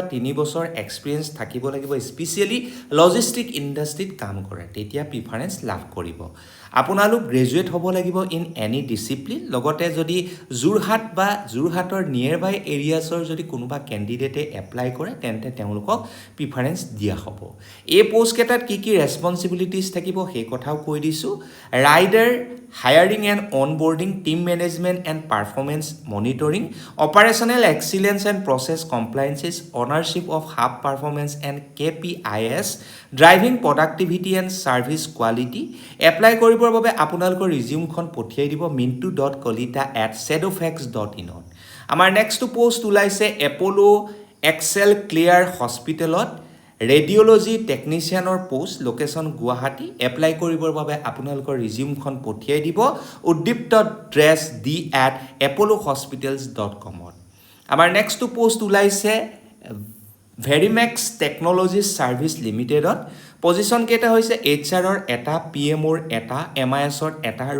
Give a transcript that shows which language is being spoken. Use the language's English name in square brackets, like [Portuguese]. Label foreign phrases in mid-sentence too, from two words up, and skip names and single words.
[Assamese] 3 বছৰ এক্সপিৰিয়েঞ্চ থাকিব লাগিব [English] specially logistic industry [Assamese] কাম কৰে তেতিয়া প্ৰিফাৰেঞ্চ লাভ কৰিব আপোনালোক গ্ৰেজুৱেট হ'ব লাগিব [English] in any discipline [Assamese] লগতে যদি যোৰহাট বা যোৰহাটৰ [English] near by areas [Assamese] যদি কোনোবা কেণ্ডিডেটে এপ্লাই কৰে তেন্তে তেওঁলোকক প্ৰিফাৰেঞ্চ দিয়া হ'ব এই পোষ্টকেইটাত কি কি ৰেছপনচিবিলিটিজ থাকিব সেই কথাও কৈ দিছোঁ [English] ৰাইডাৰ hiring and onboarding team management and performance monitoring operational excellence and process compliances ownership of hub performance and KPIs driving productivity and service quality [Assamese] apply কৰিবৰ বাবে আপোনালোকৰ ৰিজিউমখন পঠিয়াই দিব mintu.kolita@shadowfax.in আমাৰ নেক্সট পোষ্ট ওলাইছে এপলো এক্সেল ক্লিয়াৰ হস্পিটেলত [English] radiology technician post [Assamese] লোকেশ্যন গুৱাহাটী এপ্লাই কৰিবৰ বাবে আপোনালোকৰ ৰিজিউমখন পঠিয়াই দিব uddiptodress@apollohospitals.com আমাৰ নেক্সট পোষ্ট ওলাইছে ভেৰিমেক্স টেকনলজিজ ছাৰ্ভিচ লিমিটেডত পজিশ্যন কেইটা হৈছে HR এটা PMৰ এটা MISৰ এটা আৰু